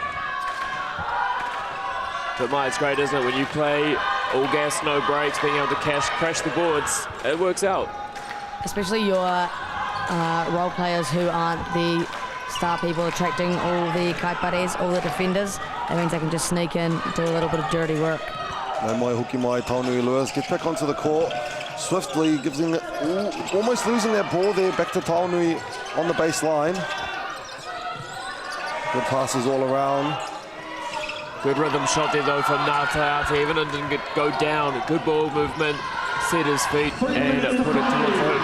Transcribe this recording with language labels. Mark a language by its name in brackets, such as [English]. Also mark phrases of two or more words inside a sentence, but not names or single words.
[English] But Maya, it's great, isn't it? When you play all gas, no brakes, being able to crash the boards, it works out. Especially your role players who aren't the star people attracting all the kaipares, all the defenders. That means they can just sneak in, do a little bit of dirty work. [Māori] No mai hoki mai [English] Taunui Lewis gets back onto the court swiftly, gives him almost losing that ball there back to Taunui on the baseline. Good passes all around. Good rhythm shot there though from Ngātātea, even it didn't go down. Good ball movement, set his feet and put it towards the hoop.